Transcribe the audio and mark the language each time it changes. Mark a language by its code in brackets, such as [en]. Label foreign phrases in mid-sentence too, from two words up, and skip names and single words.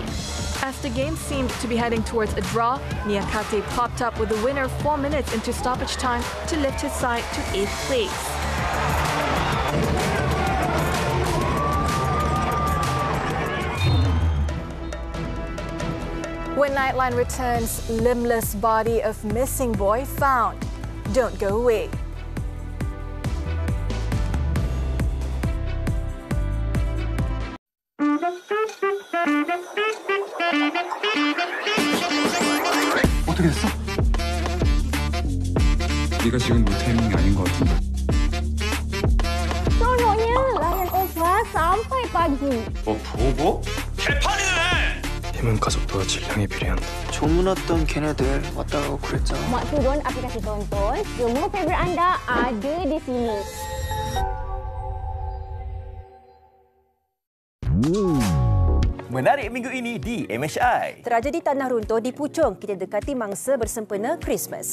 [en] As the game seemed to be heading towards a draw, Niakate popped up with the winner 4 minutes into stoppage time to lift his side to 8th place. When Nightline returns, limbless body of missing boy found. Don't go away. [ko] 어떻게 됐어? 네가 지금 볼 타이밍이 아닌 것 같은데. [ms] Sononya, layan opa sampai pagi. [ko] 보고? 개판이네! 힘은 가속도와 질량이 비례한다. 조문 왔던 걔네들 왔다 가고 그랬잖아. [ms] Mak turun aplikasi tonton, semua favourite anda ada di sini. Menarik minggu ini di MHI. Tragedi tanah runtuh di Puchong, kita dekati mangsa bersempena Christmas.